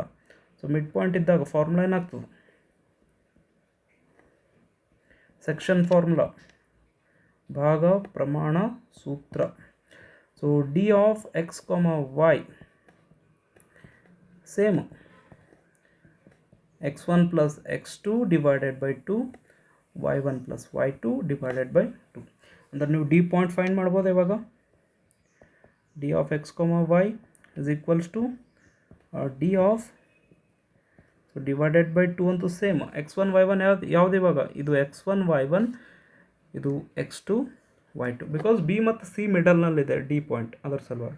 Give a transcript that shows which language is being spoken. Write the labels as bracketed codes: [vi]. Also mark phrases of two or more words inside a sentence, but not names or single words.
[kn] ಸೊ [en] mid point [kn] ಇದ್ದಾಗ ಫಾರ್ಮುಲಾ ಏನಾಗ್ತದೆ, [en] section formula, [kn] ಭಾಗ ಪ್ರಮಾಣ ಸೂತ್ರ. [en] so D of X comma Y same x1 plus x2 divided by 2 y1 plus y2 divided by 2. [kn] ಅಂದರೆ ನೀವು [en] D point find [kn] ಮಾಡ್ಬೋದು. [en] ಇವಾಗ D of X comma Y is equals to D of divided by 2 ಅಂತೂ ಸೇಮ್. [kn] x1 y1 ಯಾವ್ದು ಇವಾಗ ಇದು x1 y1, ಇದು x2 y2, ಬಿಕಾಸ್ ಬಿ ಮತ್ತು ಸಿ ಮಿಡಲ್ನಲ್ಲಿದೆ [en] D point, [kn] ಅದರ ಸಲುವಾಗಿ.